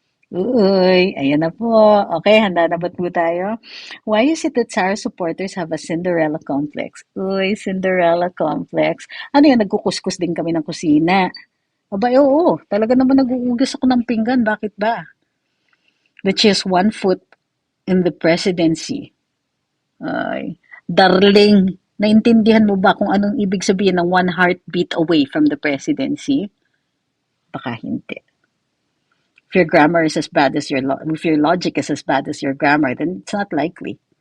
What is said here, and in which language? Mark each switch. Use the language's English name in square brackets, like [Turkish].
[Filipino] Uy, ayan na po. Okay, handa na ba po tayo? [English] Why is it that Sarah supporters have a Cinderella complex? [Filipino] Uy, Cinderella complex. Ano yan, nagkukuskus din kami ng kusina. Aba, oo, talaga naman nag-uugas ako ng pinggan. Bakit ba? [English] Which is 1 foot in the presidency. [Filipino] Ay, darling, naintindihan mo ba kung anong ibig sabihin ng [English] 1 heartbeat away from the presidency? [Filipino] Baka hindi. [English] If your grammar is as bad as if your logic is as bad as your grammar, then it's not likely.